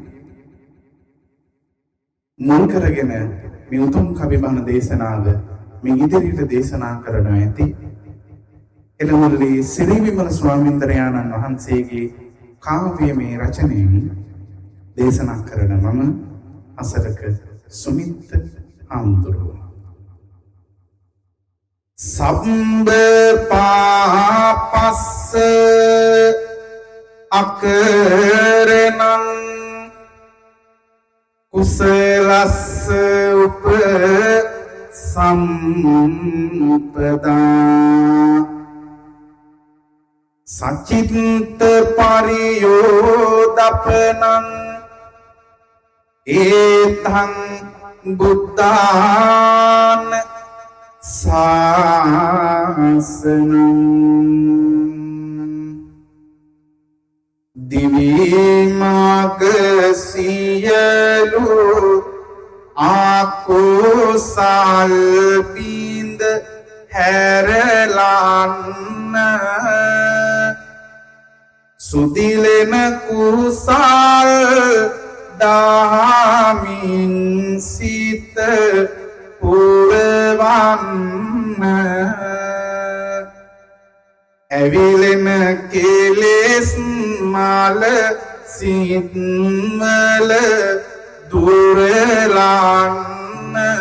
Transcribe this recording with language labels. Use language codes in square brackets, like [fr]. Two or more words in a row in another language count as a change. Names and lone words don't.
[si] මුල් කරගෙන මේ උතුම් කවිබණ දේශනාව මේ ඉදිරියට දේශනා කරනවා ඇති එළවලේ සිරි විමල ස්වාමීන්ද්‍රයාණන් වහන්සේගේ කාව්‍යමය රචනයෙන් දේශනා කරන මම අසරක සුමිත් ආම්දුරුව [pi] සම්බ පාපස්ස අකරණං කුසලස්ස උප සම්පදා සචිත්ත පරියෝදපනං ඒතං බුද්ධාන සාසනං [si] දිවිමාග සියලු ආකුසල් බින්ද හැරලන්න සුදිලෙන කුසල් දහමින් සිත පුරවන්න ඇවිලෙන කෙලෙස් මල සිත්වල දුරලන්න